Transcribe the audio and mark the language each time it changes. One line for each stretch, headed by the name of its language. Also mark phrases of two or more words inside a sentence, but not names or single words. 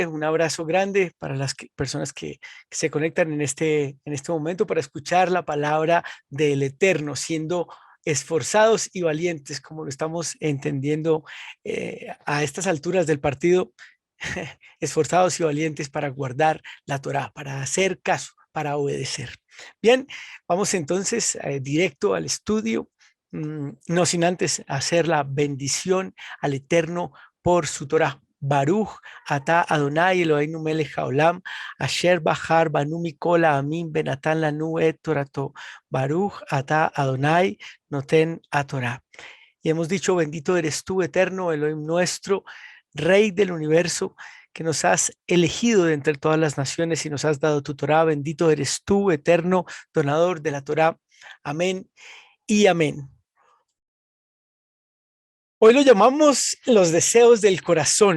Spanish: Un abrazo grande para las personas que se conectan en este momento para escuchar la palabra del Eterno, siendo esforzados y valientes, como lo estamos entendiendo a estas alturas del partido, esforzados y valientes para guardar la Torá, para hacer caso, para obedecer. Bien, vamos entonces directo al estudio, no sin antes hacer la bendición al Eterno por su Torah.
Hebrew: ברוך אתה אדני אלהינו מלך העולם אשר בחר בנו מכל העמים ונתן לנו את תורתו. ברוך אתה אדני נותן ה תורה.
Spanish: Y hemos dicho, bendito eres tú, Eterno, Elohim nuestro, Rey del universo, que nos has elegido de entre todas las naciones y nos has dado tu Torah. Bendito eres tú, Eterno, donador de la Torah. Amén y amén. Hoy lo llamamos los deseos del corazón.